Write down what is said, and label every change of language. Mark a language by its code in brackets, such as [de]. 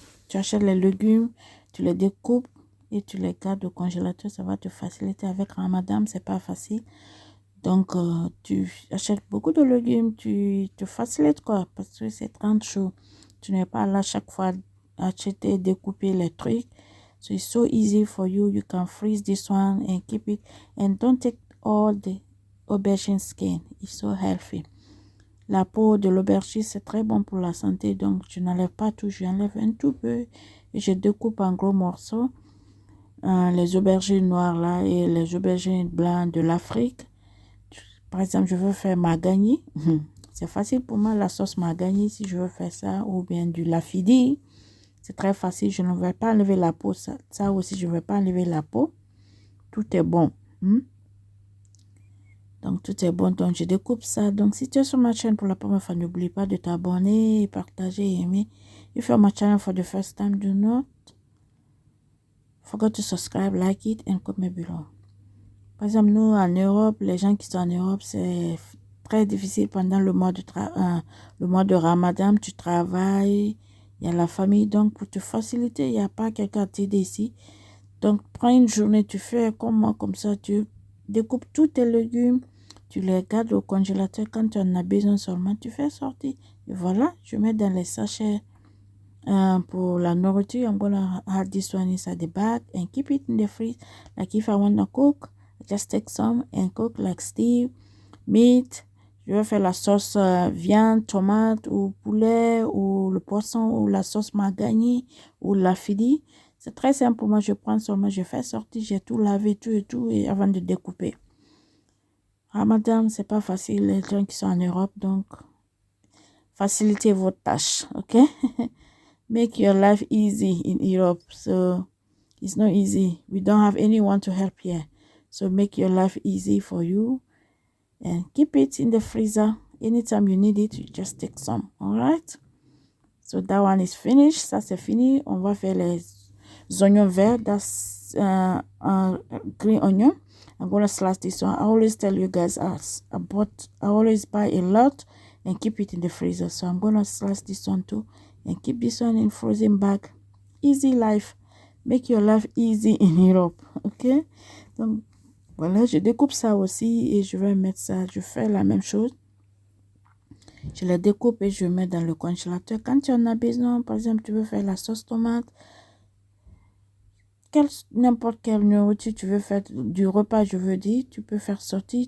[fr] Tu achètes les légumes, tu les découpes et tu les gardes au congélateur. Ça va te faciliter. Avec Ramadan, c'est pas facile. Donc, tu achètes beaucoup de légumes, tu te facilites quoi, parce que c'est 30 jours. Tu n'es pas là chaque fois acheter, découper les trucs. [en] So it's so easy for you. You can freeze this one and keep it. And don't take all the aubergine skin. It's so healthy. [fr] La peau de l'aubergine, c'est très bon pour la santé. Donc, je n'enlève pas tout, j'enlève un tout peu. Et je découpe en gros morceaux. Les aubergines noires là et les aubergines blancs de l'Afrique. Par exemple, je veux faire magani. C'est facile pour moi, la sauce magani, si je veux faire ça. Ou bien du lafidi. C'est très facile. Je ne vais pas enlever la peau. Ça aussi, je ne vais pas enlever la peau. Tout est bon. Donc, tout est bon. Donc, je découpe ça. Donc, si tu es sur ma chaîne pour la première fois, n'oublie pas de t'abonner, partager, aimer. [en] If you're my channel for the first time, do not forget to subscribe, like it, and comment below. [fr] Par exemple, nous, en Europe, les gens qui sont en Europe, c'est très difficile pendant le mois de Ramadan. Tu travailles, il y a la famille. Donc, pour te faciliter, il n'y a pas quelqu'un à t'aider ici. Donc, prends une journée, tu fais comme moi, comme ça, tu découpes tous tes légumes, tu les gardes au congélateur. Quand tu en as besoin seulement, tu fais sortir. Et voilà, je mets dans les sachets pour la nourriture. [en] I'm gonna add this one inside the bag and keep it in the fridge. Like if I want to cook, just take some and cook like stew, meat. [fr] Je vais faire la sauce viande, tomate ou poulet ou le poisson ou la sauce magani ou la fidi. C'est très simple pour moi. Je prends seulement, je fais sortir, j'ai tout lavé, tout et avant de découper. Ramadan, c'est pas facile les gens qui sont en Europe, donc facilitez votre tâche, ok? [en] Make your life easy in Europe. So it's not easy. We don't have anyone to help here. So make your life easy for you and keep it in the freezer. Anytime you need it, you just take some. All right. So that one is finished. [fr] Ça c'est fini. On va faire les oignons verts. [en] That's green onion. I'm gonna slice this one. I always tell you guys I always buy a lot and keep it in the freezer. So I'm gonna slice this one too and keep this one in frozen bag. Easy life. Make your life easy in Europe. Ok? [fr] Donc voilà, je découpe ça aussi et je vais mettre ça. Je fais la même chose. Je les découpe et je mets dans le congélateur. Quand tu en as besoin, par exemple, tu veux faire la sauce tomate, n'importe quelle nourriture tu veux faire, du repas, je veux dire, tu peux faire sortir.